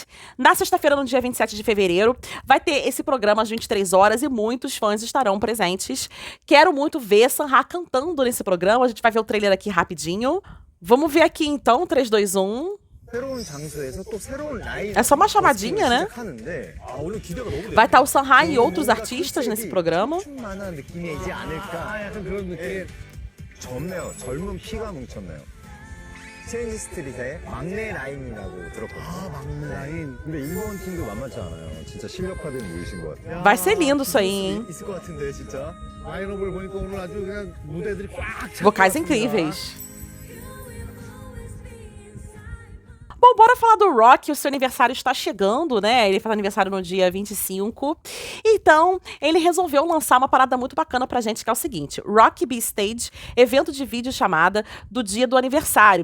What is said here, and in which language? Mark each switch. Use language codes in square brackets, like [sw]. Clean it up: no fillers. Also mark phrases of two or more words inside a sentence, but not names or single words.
[pt] Na sexta-feira, no dia 27 de fevereiro, vai ter esse programa às 23 horas e muitos fãs estarão presentes. Quero muito ver Sanha cantando nesse programa. A gente vai ver o trailer aqui rapidinho. Vamos ver aqui, então, 3, 2, 1... É só uma chamadinha, né? Vai estar o Sanha e outros artistas nesse programa. [ko] 체인지 스트릿의 막내 라인이라고 들었거든요. 아, 막내 라인. 근데 임보원 팀도 만만치 않아요. 진짜 실력파들 모이신 것 같아요. [pt] Vai ser lindo isso aí, hein? [ko] 있을 것 같은데 진짜. 라인업을 보니까 오늘 아주 그냥 무대들이 꽉 차. [pt] Vocais incríveis. Bom, bora falar do Rock, o seu aniversário está chegando, né? Ele faz aniversário no dia 25. Então, ele resolveu lançar uma parada muito bacana pra gente, que é o seguinte: Rock B-Stage, evento de vídeo chamada do dia do aniversário.